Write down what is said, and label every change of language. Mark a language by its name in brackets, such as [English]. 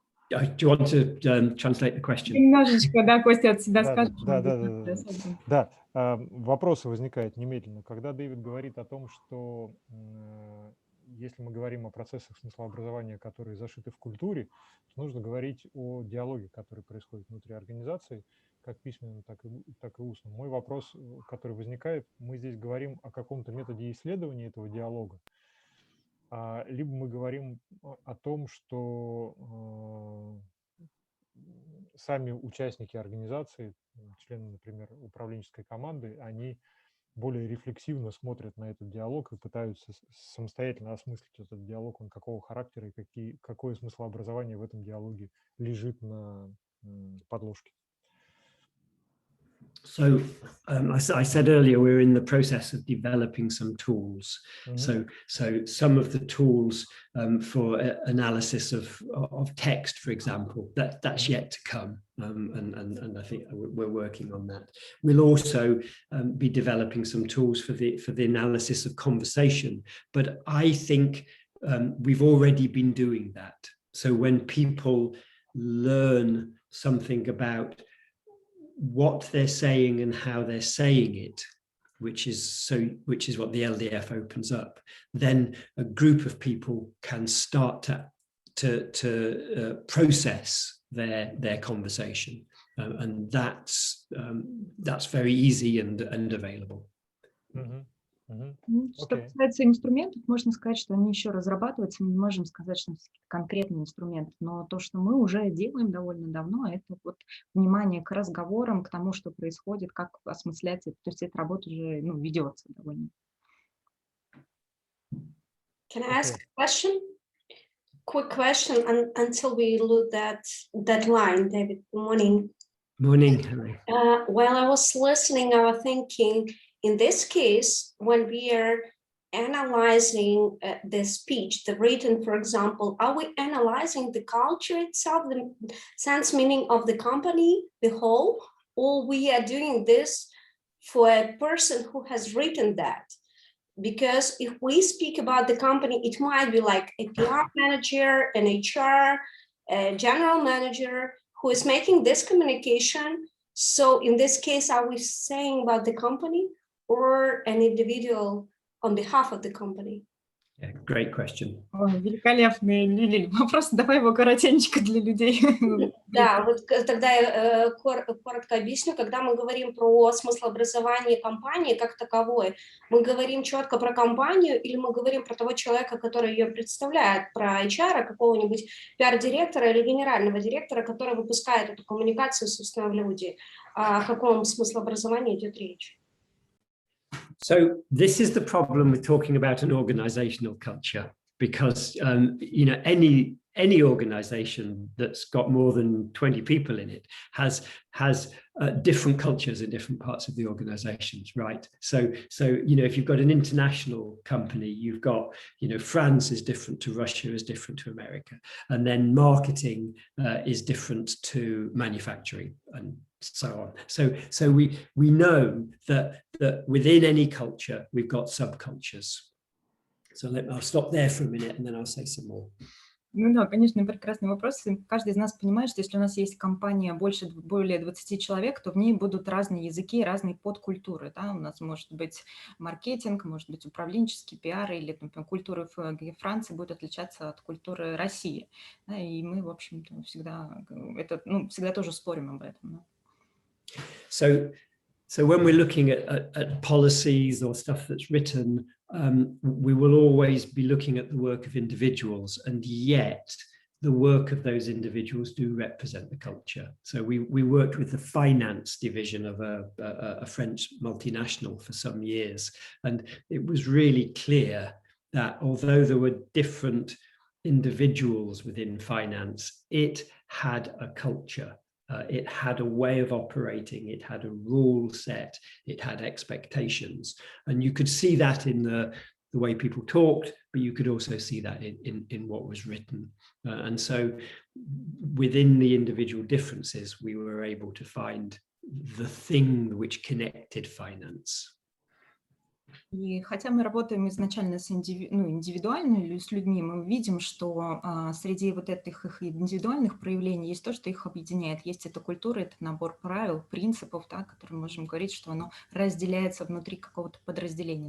[English] Do you want to translate the question? [Russian] Немножечко, да, Костя, от себя скажешь. Да, вопросы возникают немедленно. Когда Дэвид говорит о том, что если мы говорим о процессах смыслообразования, которые зашиты в культуре, то нужно говорить о диалоге, который происходит внутри организации, как письменном, так и устном. Мой вопрос, который возникает, мы здесь говорим о каком-то методе исследования этого диалога, либо мы говорим о том, что сами участники организации, члены, например, управленческой команды, они более рефлексивно смотрят на этот диалог и пытаются самостоятельно осмыслить этот диалог, он какого характера и какое смыслообразование в этом диалоге лежит на подложке. [English] So I said earlier, we're in the process of developing some tools. So some of the tools for analysis of text, for example, that's yet to come, and I think we're working on that. We'll also be developing some tools for the analysis of conversation. But I think we've already been doing that. So when people learn something about what they're saying and how they're saying it, which is what the LDF opens up, then a group of people can start to process their conversation, and that's very easy and available. [Russian] Что касается инструментов, можно сказать, что они еще разрабатываются, мы не можем сказать, что это конкретный инструмент, но то, что мы уже делаем довольно давно, это вот внимание к разговорам, к тому, что происходит, как осмыслять это, то есть эта работа уже ведется довольно. [English] Can I ask a question? Quick question until we look at that line, David. Good morning. Morning, Henry. While I was listening, I was thinking, in this case, when we are analyzing the speech, the written, for example, are we analyzing the culture itself, the sense meaning of the company, the whole, or we are doing this for a person who has written that? Because if we speak about the company, it might be like a PR manager, an HR, a general manager who is making this communication. So in this case, are we saying about the company or an individual on behalf of the company? Yeah, great question. [Russian] Ой, великолепный, Лили. Вопрос, давай его коротенько для людей. Да, вот тогда я коротко объясню. Когда мы говорим про смыслообразование компании как таковой, мы говорим четко про компанию или мы говорим про того человека, который ее представляет, про HR, какого-нибудь пиар-директора или генерального директора, который выпускает эту коммуникацию, собственно, в люди. О каком смыслообразовании идет речь? [English] So this is the problem with talking about an organizational culture, because you know, any organization that's got more than 20 people in it has different cultures in different parts of the organizations, right? So you know, if you've got an international company, you've got, you know, France is different to Russia, is different to America, and then marketing is different to manufacturing, and so on. So we know that within any culture we've got subcultures. So I'll stop there for a minute and then I'll say some more. [Russian] Ну да, конечно, прекрасный вопрос. Каждый из нас понимает, что если у нас есть компания более 20 человек, то в ней будут разные языки, разные подкультуры. Да? У нас может быть маркетинг, может быть управленческий, пиар, или, например, культура Франции будет отличаться от культуры России. Да? И мы, в общем-то, всегда тоже спорим об этом. Да? [English] So when we're looking at policies or stuff that's written, we will always be looking at the work of individuals, and yet the work of those individuals do represent the culture. So we worked with the finance division of a French multinational for some years, and it was really clear that although there were different individuals within finance, it had a culture. It had a way of operating, it had a rule set, it had expectations. And you could see that in the way people talked, but you could also see that in what was written. And so within the individual differences, we were able to find the thing which connected finance. [Russian] И хотя мы работаем изначально индивидуально с людьми, мы видим, что среди вот этих их индивидуальных проявлений есть то, что их объединяет. Есть эта культура, это набор правил, принципов, да, которые мы можем говорить, что оно разделяется внутри какого-то подразделения.